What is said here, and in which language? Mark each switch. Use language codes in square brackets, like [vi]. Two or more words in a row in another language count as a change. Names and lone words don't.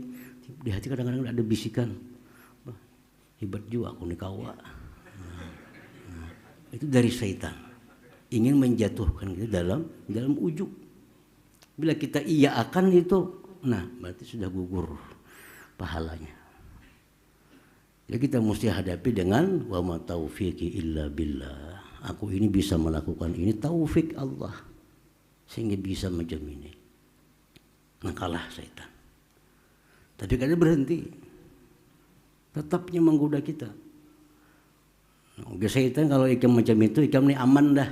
[bjn] Di hati kadang-kadang ada bisikan, hebat juga aku nih kawa. Itu dari syaitan, ingin menjatuhkan kita dalam ujub. Bila kita iya akan itu, nah berarti sudah gugur pahalanya. Jadi kita mesti hadapi dengan [ar] وما توفيقي إلا بالله. [bjn] Aku ini bisa melakukan ini taufik Allah, sehingga bisa macam ini. Nah, kalah syaitan. Tapi kadang berhenti, tetapnya menggoda kita. Syaitan kalau ikam macam itu, ikam ini aman dah.